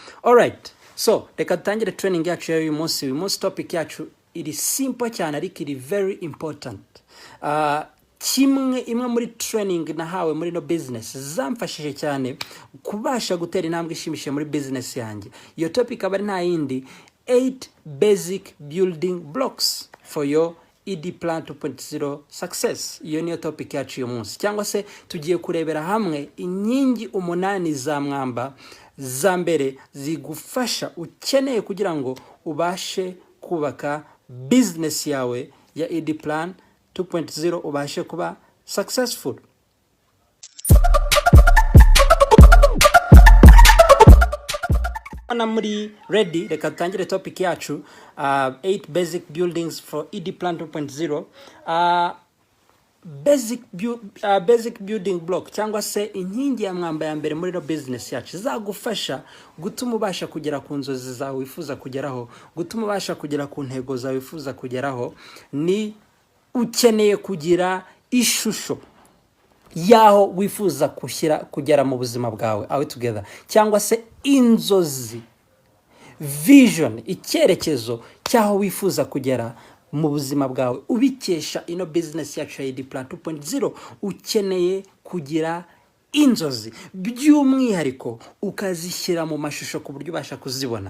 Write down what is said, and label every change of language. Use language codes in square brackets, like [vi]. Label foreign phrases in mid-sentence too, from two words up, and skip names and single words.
[rw] Alright, so reka dutangire training yacu y'uyu munsi topic yacu iri simple cyane ariko iri [en] very important. [rw] Imwe muri training nahawe muri no business zamfashije cyane kubasha gutera intambwe ishimishije muri business yanjye. Iyo topic aba nta yindi [en] 8 basic building blocks for your ED Plan 2.0 success. [rw] Iyo niyo topic yacu uyu munsi, cyangwa se tugiye kurebera hamwe inkingi 8 za mwamba za mbere zigufasha ukeneye kugira ngo ubashe kubaka business yawe ya ED Plan 2.0 ubashe kuba successful. Ana muri ready, reka tutangire topic yacu [en] 8 basic buildings for ED Plan 2.0. Basic building block [rw] cyangwa se inkingi ya mwamba ya mbere muri no business yacu zagufasha gutuma ubasha kugera ku nzozi zawe wifuza kugeraho, gutuma ubasha kugera ku ntego zawe wifuza kugeraho. Ni ukeneye kugira ishusho yaho wifuza kugera mu buzima bwawe, [en] are we together? [rw] Cyangwa se inzozi, vision, icyerekezo cyaho wifuza kugera mu buzima bwawe ubikesha ino business yacu ya ED Plan 2.0. Ukeneye kugira inzozi by'umwihariko ukazishyira mu mashusho ku buryo ubasha kuzibona.